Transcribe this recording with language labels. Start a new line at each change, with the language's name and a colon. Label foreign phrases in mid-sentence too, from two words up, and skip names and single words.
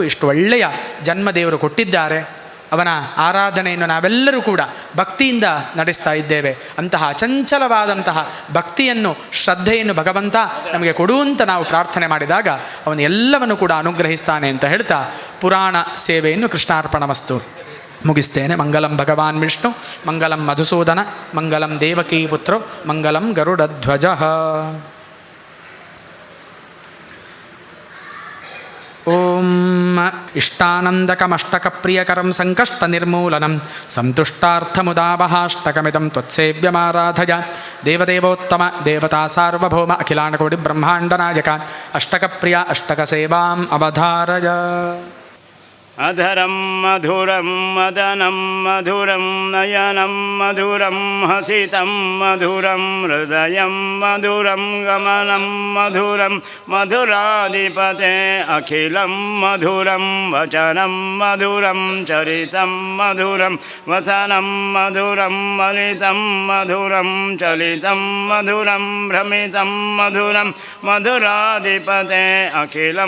Kannada: ಇಷ್ಟು ಒಳ್ಳೆಯ ಜನ್ಮ ದೇವರು ಕೊಟ್ಟಿದ್ದಾರೆ, ಅವನ ಆರಾಧನೆಯನ್ನು ನಾವೆಲ್ಲರೂ ಕೂಡ ಭಕ್ತಿಯಿಂದ ನಡೆಸ್ತಾ ಇದ್ದೇವೆ. ಅಂತಹ ಅಚಂಚಲವಾದಂತಹ ಭಕ್ತಿಯನ್ನು, ಶ್ರದ್ಧೆಯನ್ನು ಭಗವಂತ ನಮಗೆ ಕೊಡುವಂತ ನಾವು ಪ್ರಾರ್ಥನೆ ಮಾಡಿದಾಗ ಅವನು ಎಲ್ಲವನ್ನು ಕೂಡ ಅನುಗ್ರಹಿಸ್ತಾನೆ ಅಂತ ಹೇಳ್ತಾ ಪುರಾಣ ಸೇವೆಯನ್ನು ಕೃಷ್ಣಾರ್ಪಣಮಸ್ತು ಮುಗಿಸ್ತೇನೆ.
Sanskrit: ಮಂಗಲಂ ಭಗವಾನ್ ವಿಷ್ಣು, ಮಂಗಲಂ ಮಧುಸೂದನ, ಮಂಗಲಂ ದೇವಕೀ ಪುತ್ರೋ, ಮಂಗಲಂ ಗರುಡಧ್ವಜ. ಓಂ ಇಷ್ಟಾನಂದಕಮಷ್ಟಕಪ್ರಿಯಕರಂ ಸಂಕಷ್ಟನಿರ್ಮೂಲನಂ ಸಂತುಷ್ಟಾರ್ಥಮುದಾವಹಾಷ್ಟಕಮಿದಂ ತ್ವತ್ಸೇವ್ಯಮಾರಾಧಯ. ದೇವದೇವೋತ್ತಮ ದೇವತಾ ಸಾರ್ವಭೌಮ ಅಖಿಲಾಂಡಕೋಟಿ ಬ್ರಹ್ಮಾಂಡನಾಯಕ ಅಷ್ಟಕಪ್ರಿಯ ಅಷ್ಟಕಸೇವಾಂ ಅವಧಾರಯ. अधरं मधुरं मदनं मधुरं नयनं मधुरं हसितं मधुरं हृदयं मधुरं गमनं मधुरं मधुराधिपते अखिलं मधुरं वचनं मधुरं चरितं मधुरं वसनं मधुरं मलितं मधुरं चलितं मधुरं भ्रमितं मधुरं मधुराधिपते अखिलं